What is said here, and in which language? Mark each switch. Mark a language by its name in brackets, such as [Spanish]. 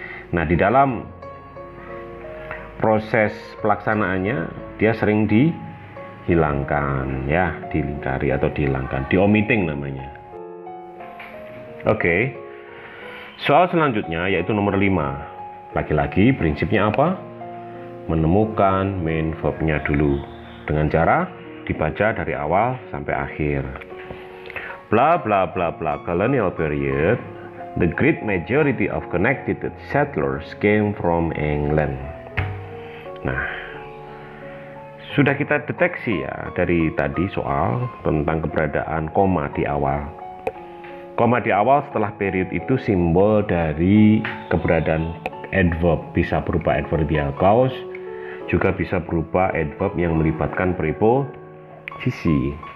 [Indonesian] Nah, di dalam proses pelaksanaannya dia sering dihilangkan, ya, dilingkari atau dihilangkan, di omitting namanya. Oke. Soal selanjutnya yaitu nomor 5. Lagi-lagi prinsipnya apa? Menemukan main verb-nya dulu dengan cara dibaca dari awal sampai akhir. [English] Bla bla bla bla colonial period, the great majority of connected settlers came from England. [Indonesian] Nah, sudah kita deteksi ya dari tadi soal tentang keberadaan koma di awal. Koma di awal setelah period itu simbol dari keberadaan adverb, bisa berupa adverbial clause, juga bisa berupa adverb yang melibatkan preposisi.